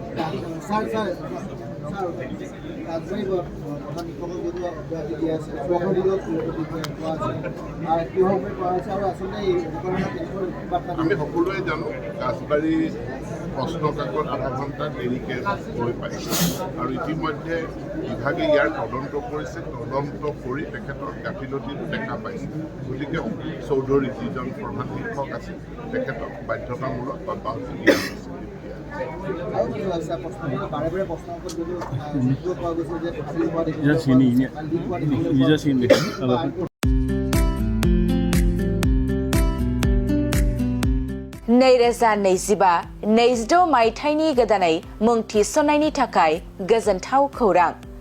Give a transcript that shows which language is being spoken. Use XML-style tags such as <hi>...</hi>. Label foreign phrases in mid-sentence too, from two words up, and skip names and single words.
<as>আমি সকলোৱে জানো ৰাজবাৰী প্ৰশ্ন কাকত আধা ঘণ্টা দেৰিকৈ গৈ পাইছে আৰু ইতিমধ্যে বিভাগে ইয়াৰ তদন্ত কৰিছে তদন্ত কৰি তেখেতৰ গাফিলতিটো দেখা পাইছে গতিকে চৌধুৰী যিজন প্ৰধান শিক্ষক আছে তেখেতক বাধ্যতামূলক বা বাউন্সি দিয়া হৈছে।</as> <brx>नैरोजा 25 मायथाइनि गोदानै मुं थिसननायनि थाखाय गोजोनथाव खौरां।</brx>